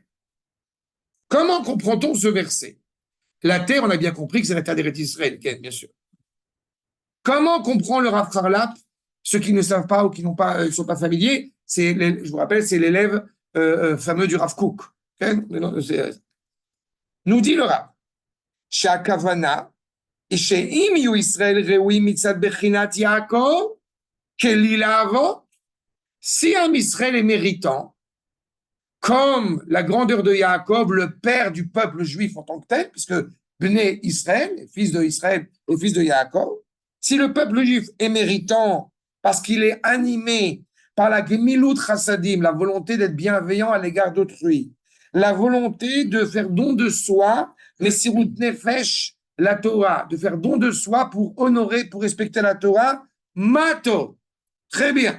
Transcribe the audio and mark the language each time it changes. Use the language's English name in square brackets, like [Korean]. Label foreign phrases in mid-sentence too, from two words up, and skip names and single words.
[French] Comment comprend-on ce verset? La terre, on a bien compris que c'est la terre d'Eretz Israël, bien sûr. Comment comprend le Rav Harlap? Ceux qui ne savent pas ou qui n'ont pas, sont pas familiers, je vous rappelle, c'est l'élève fameux du Rav Kook. Nous dit le Rav, [Hebrew] שהכוונה שאם יהיו ישראל ראויים מצד בחינת יעקב, כלי לאבות, [French] si un Israël est méritant, comme la grandeur de Yaakov, le père du peuple juif en tant que tel, puisque [Hebrew] בני ישראל, [French] fils de Israël et fils de Yaakov, si le peuple juif est méritant parce qu'il est animé par la [Hebrew] גמילות חסדים, [French] la volonté d'être bienveillant à l'égard d'autrui, la volonté de faire don de soi, [Hebrew] מסירות נפש, [French] la Torah, de faire don de soi pour honorer, pour respecter la Torah, Mato, très bien.